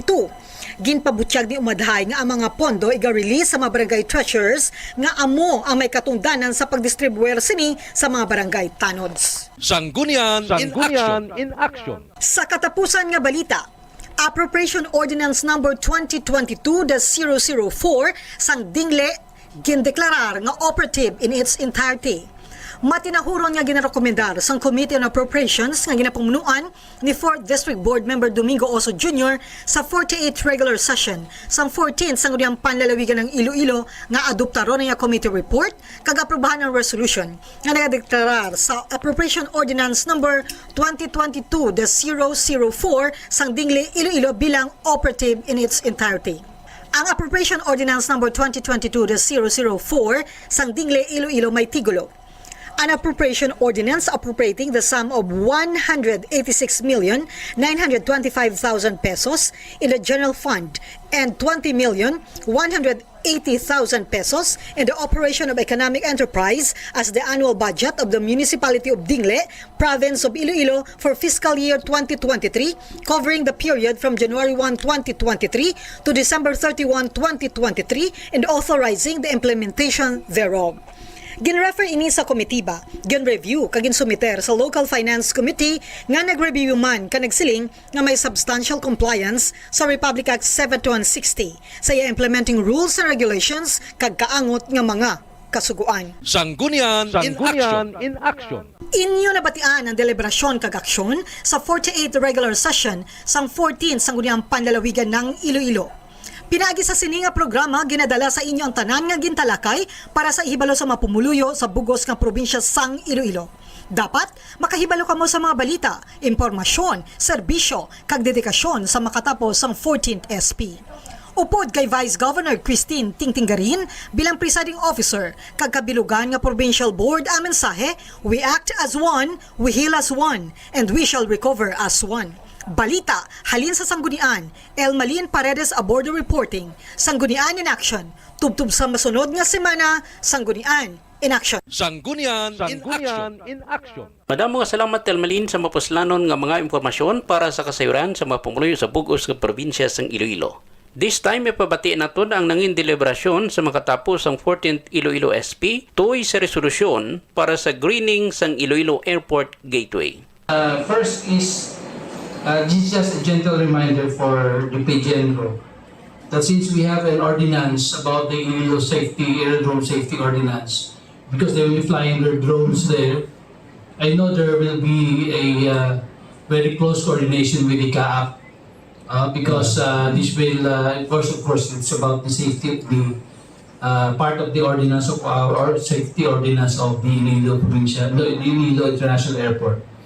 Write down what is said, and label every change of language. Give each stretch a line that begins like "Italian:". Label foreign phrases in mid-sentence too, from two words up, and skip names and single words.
Hiligaynon: Ginpabutyag ni Umadhay nga ang mga pondo iga-release sa mga barangay treasurers nga amo ang may katungdanan sa pagdistribuer sini sa mga barangay tanods. Sanggunian in Action. Sa katapusan nga balita, Appropriation Ordinance Number 2022-004 sang dingle gindeklarar nga
English: operative in its entirety.
Hiligaynon: Matinahuron nga ginarekomendar sang Committee on Appropriations nga ginapamunuan ni
English: 4th District Board Member
Hiligaynon: Domingo Oso Jr. sa
English: 48th regular session
Hiligaynon: sang 14th Sangguniang Panlalawigan ng Iloilo nga adoptaron nga committee report kag aprobahan ng resolution nga nagadeklarar sa Appropriation Ordinance Number 2022-004 sang dingle Iloilo bilang
English: operative in its entirety.
Hiligaynon: Ang Appropriation Ordinance Number 2022-004 sang dingle Iloilo may tigulo.
English: An appropriation ordinance appropriating the sum of 186,925,000 pesos in the general fund and 20,180,000 pesos in the operation of economic enterprise as the annual budget of the municipality of Dingle, province of Iloilo for fiscal year 2023, covering the period from January 1, 2023 to December 31, 2023, and authorizing the implementation thereof.
Hiligaynon: Ginrefer ini sa komitiba, gin-review kag ginsumiter sa Local Finance Committee nga nag-review man ka nagsiling nga may
English: substantial compliance
Hiligaynon: sa Republic Act 7160 sa
English: implementing rules and regulations
Hiligaynon: kag kaangot nga mga kasuguan. Sanggunian in Action. Inyo nabatian ang deliberasyon kag aksyon sa
English: 48th regular session
Hiligaynon: sang 14 Sangguniang Panlalawigan ng Iloilo. Pinaagi sa sininga programa, ginadala sa inyo ang tanan nga gintalakay para sa ihibalo sa mapumuluyo sa bugos nga probinsya sang Iloilo. Dapat makahibalo kamo sa mga balita, impormasyon, serbisyo, kag dedikasyon sa makatapos sang 14th SP. Upod kay Vice Governor Christine Tingtinggarin bilang
English: presiding officer
Hiligaynon: kag kabilugan nga
English: provincial board
Hiligaynon: ang mensahe,
English: we act as one, we heal as one, and we shall recover as one.
Hiligaynon: Balita, halin sa Sanggunian, Elmalin Paredes Abordo reporting, Sanggunian in Action, tubtub sa masunod nga semana, Sanggunian in Action. Sanggunian in Action. Madamo nga salamat Elmalin sa mapuslanon nga mga impormasyon para sa kasayuran sa mga pumuluyo sa bugos nga probinsya sang Iloilo.
English: This time,
Hiligaynon: ipabati naton ang nangin deliberasyon sa makatapos ang 14th Iloilo SP tuoy sa resolusyon para sa greening sang Iloilo Airport Gateway.
English: First is this is just a gentle reminder for the PGNRO that since we have an ordinance about the Iloilo aerodrome safety ordinance, because they will be flying their drones there, I know there will be a very close coordination with the CAAP because this will, of course, it's about the safety of the part of the ordinance of our safety ordinance of the Iloilo International Airport.